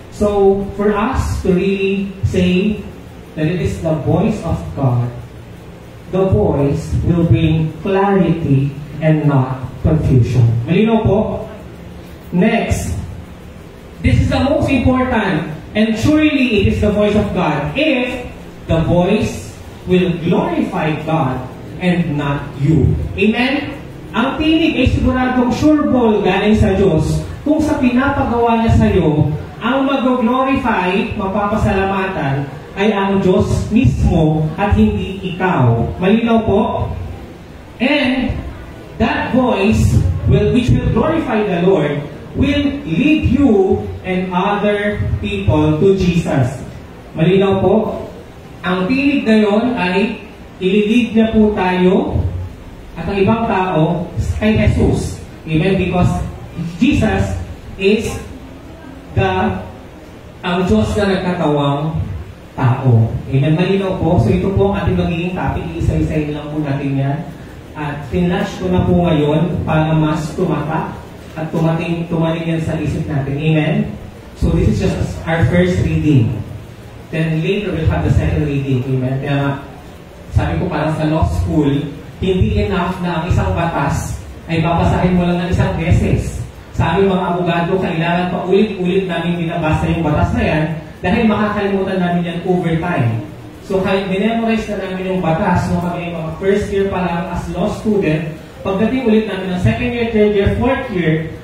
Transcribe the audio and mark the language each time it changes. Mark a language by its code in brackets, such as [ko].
[en] So, for us to really say that it is the voice of God, the voice will bring clarity and not confusion. [tl] Malinaw po? [en] Next, this is the most important, and surely it is the voice of God if the voice will glorify God and not you. Amen? [tl] Ang tinig ay siguradong sure ball galing sa Diyos kung sa pinapagawa niya sa iyo, ang mag-glorify, mapapasalamatan, ay ang Diyos mismo at hindi ikaw. Malinaw po? [en] And that voice, which will glorify the Lord, will lead you and other people to Jesus. [tl] Malinaw po? Ang tinig na yon ay ililid niya po tayo at ang ibang tao kay Jesus. Amen? [en] Because Jesus is [tl] ang Diyos na nagkatawang tao. Amen? Malinaw po. So ito po ang ating magiging topic. Isa-isayin lang po natin yan. At tinlash ko na po ngayon para mas tumata at tumating yan sa isip natin. Amen? [en] So this is just our first reading. Then later we'll have the second reading. Amen? [tl] Kaya sabi ko parang sa law school, hindi enough na ang isang batas ay babasahin mo lang ng isang beses. Sa aming mga abogado, kailangan pa ulit-ulit namin binabasa yung batas na yan dahil makakalimutan namin yan over time. So kahit minemorize na namin yung batas nung kami mga first year pa lang as law student, pagdating ulit namin ng second year, third year, fourth year,